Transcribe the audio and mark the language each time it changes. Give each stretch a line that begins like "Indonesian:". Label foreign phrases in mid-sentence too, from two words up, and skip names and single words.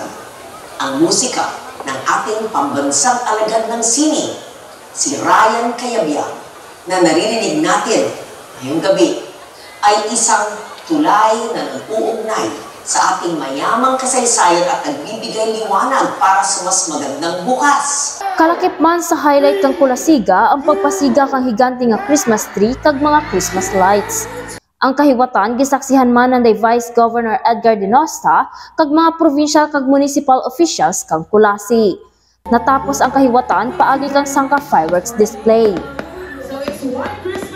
Filipino: Ang musika ng ating pambansang alagad ng sining, si Ryan Cayabyab, na naririnig natin ngayong gabi, ay isang tulay na nag-uugnay sa ating mayamang kasaysayan at nagbibigay liwanag para sa mas magandang bukas.
Kinaray-a: Kalakip man sa highlight kang Kulasiga ang pagpasiga kang higante nga
English: Christmas tree
Kinaray-a: kag mga
English: Christmas lights.
Kinaray-a: Ang kahiwatan gisaksihan man ng Vice Governor Edgar Dinosta kag mga provincial kag
English: municipal officials
Kinaray-a: kang Kulasi. Natapos ang kahiwatan paagi kang sangka
English: fireworks display. So it's 1